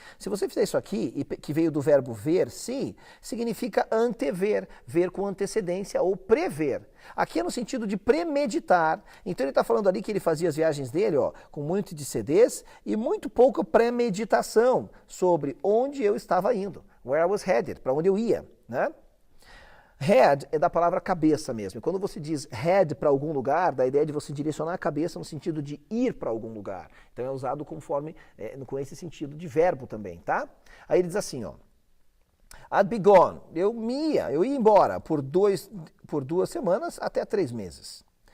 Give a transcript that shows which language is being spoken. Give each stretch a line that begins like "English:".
Portuguese: Se você fizer isso aqui, que veio do verbo ver, see, significa antever, ver com antecedência ou prever. Aqui é no sentido de premeditar. Então ele está falando ali que ele fazia as viagens dele, ó, com muito de CDs e muito pouca premeditação sobre onde eu estava indo.
English: Where I was headed,
Portuguese: para onde eu ia, né? Head é da palavra cabeça mesmo. Quando você diz head para algum lugar, dá a ideia de você direcionar a cabeça no sentido de ir para algum lugar. Então é usado com esse sentido de verbo também, tá? Aí ele diz assim, ó.
English: I'd be gone.
Portuguese: Eu ia embora por 2 semanas até 3 meses.